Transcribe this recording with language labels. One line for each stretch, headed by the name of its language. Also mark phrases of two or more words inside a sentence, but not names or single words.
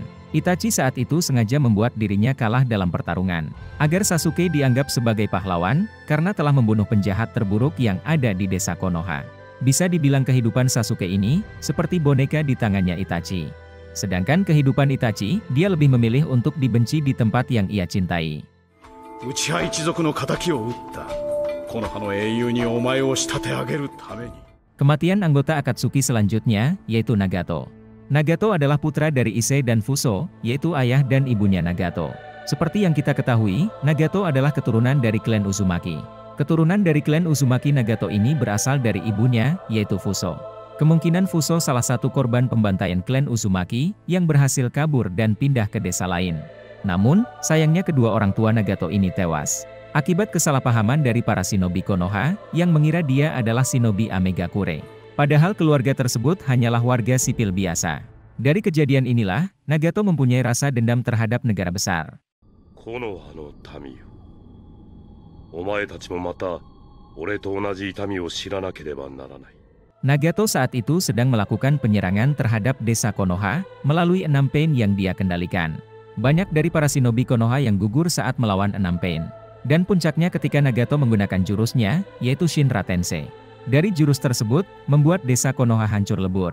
Indonesian: Itachi saat itu sengaja membuat dirinya kalah dalam pertarungan, agar Sasuke dianggap sebagai pahlawan, karena telah membunuh penjahat terburuk yang ada di desa Konoha. Bisa dibilang kehidupan Sasuke ini, seperti boneka di tangannya Itachi. Sedangkan kehidupan Itachi, dia lebih memilih untuk dibenci di tempat yang ia cintai.
Japanese: うちは一族の仇を討った。木ノ葉の英雄にお前を仕立て上げるために.
Indonesian: Kematian anggota Akatsuki selanjutnya, yaitu Nagato. Nagato adalah putra dari Issei dan Fuso, yaitu ayah dan ibunya Nagato. Seperti yang kita ketahui, Nagato adalah keturunan dari klan Uzumaki. Keturunan dari klan Uzumaki Nagato ini berasal dari ibunya, yaitu Fuso. Kemungkinan Fuso salah satu korban pembantaian klan Uzumaki, yang berhasil kabur dan pindah ke desa lain. Namun, sayangnya kedua orang tua Nagato ini tewas akibat kesalahpahaman dari para shinobi Konoha, yang mengira dia adalah shinobi Amegakure. Padahal keluarga tersebut hanyalah warga sipil biasa. Dari kejadian inilah, Nagato mempunyai rasa dendam terhadap negara besar.
Japanese: 木ノ葉の民よ. お前達もまた俺と同じ痛みを知らなければならない.
Indonesian: Nagato saat itu sedang melakukan penyerangan terhadap desa Konoha, melalui 6 pain yang dia kendalikan. Banyak dari para shinobi Konoha yang gugur saat melawan 6 pain. Dan puncaknya ketika Nagato menggunakan jurusnya, yaitu Shinra Tensei. Dari jurus tersebut, membuat desa Konoha hancur lebur.